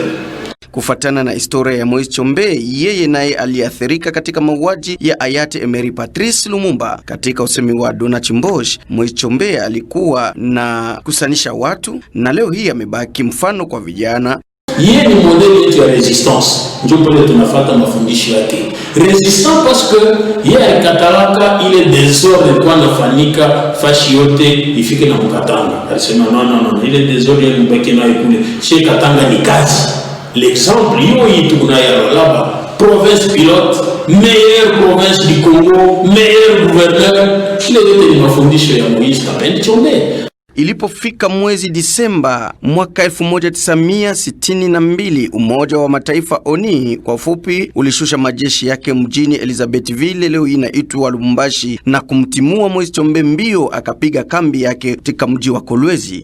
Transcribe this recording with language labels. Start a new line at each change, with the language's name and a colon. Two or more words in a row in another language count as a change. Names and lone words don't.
Swahili: Kufatana na historia ya Moise Chombe, yeye naye aliathirika katika mauaji ya hayati Emery Patrice Lumumba. Katika usemi wa Dona Chimbosh, Moise Chombe alikuwa na kusanisha watu na leo hii amebaki mfano kwa vijana. Yeye ni modeli yetu ya resistance, ndio pale tunafuata mafundisho yake. Resistance
French: parce que
Swahili: yeye alikatalaka ile désordre kwa nafanyika fashi yote ifike na Mkatanga. Alisema non, ile désordre ile mbaki nayo kule. Chez Katanga ni kazi.
French: L'exemple
Swahili: yoyi tukunaya
French: là-bas, province pilote, meilleure province du Congo, meilleur gouverneur,
Swahili: ile yote ni mafundisho ya Moise Chombe. Ilipofika mwezi Disemba mwaka 1962, Umoja wa Mataifa ONU kwa ufupi ulishusha majeshi yake mjini Elizabethville, leo inaitwa Lubumbashi, na kumtimua Moise Chombe mbio akapiga kambi yake katika mji wa Kolwezi.